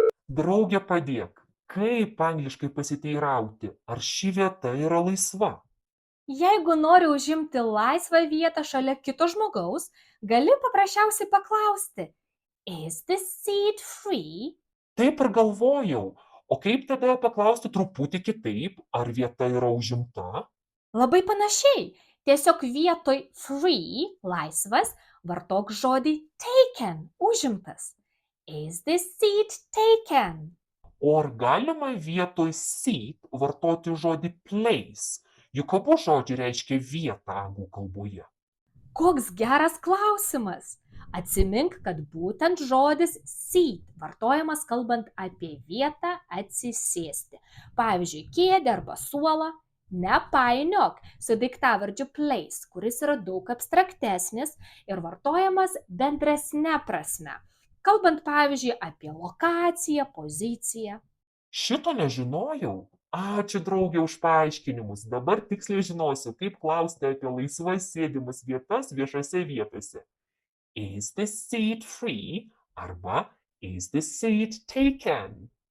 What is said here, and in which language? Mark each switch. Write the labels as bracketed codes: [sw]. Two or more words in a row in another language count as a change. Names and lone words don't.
[lt] Drauge padėk. Kaip angliškai pasiteirauti, ar ši vieta yra laisva? Jeigu nori užimti laisvą vietą šalia kito žmogaus, gali paprasčiausiai paklausti: [en] Is this seat free? [lt] Taip ir galvojau. O kaip tada paklausti truputį kitaip, ar vieta yra užimta? Labai panašiai. Tiesiog vietoj free, laisvas, vartok žodį taken, užimtas. [en] Is this seat taken? [lt] O ar galima vietoj seat vartoti žodį place? Juk abu žodžiai reiškia vietą anglų kalboje. Koks geras klausimas. Atsimink, kad būtent žodis seat vartojamas kalbant apie vietą atsisėsti. Pavyzdžiui, kėdę arba suolą. Nepainiok su daiktavardžiu place, kuris yra daug abstraktesnis ir vartojamas bendresne prasme. Kalbant, pavyzdžiui, apie lokaciją, poziciją. Šito nežinojau. Ačiū draugė už paaiškinimus. Dabar tiksliai žinosiu, kaip klausti apie laisvas sėdimas vietas viešose vietose. [en] Is the seat free arba is the seat taken?